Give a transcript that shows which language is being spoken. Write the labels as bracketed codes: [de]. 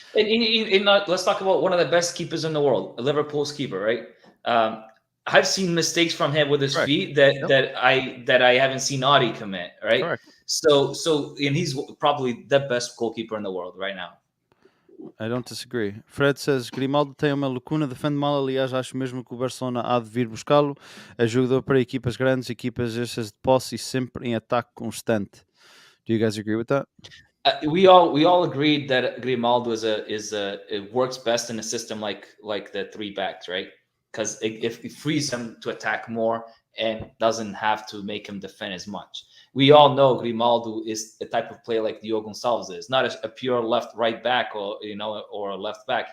[en] And let's talk about one of the best keepers in the world, Liverpool's keeper, right? I've seen mistakes from him with his feet that I haven't seen Audi commit, right? Correct. So and he's probably the best goalkeeper in the world right now. I don't disagree. Fred says, [pt] Grimaldo tem uma lacuna, defende mal, aliás, acho mesmo que o Barcelona há de vir buscá-lo. É jogador para equipas grandes, equipas extras de posse e sempre em ataque constante. [en] Do you guys agree with that? We all agreed that Grimaldo it works best in a system like the three backs, right? Because it frees him to attack more and doesn't have to make him defend as much. We all know Grimaldo is a type of player like Diogo Gonçalves is, not a pure right back or a left back.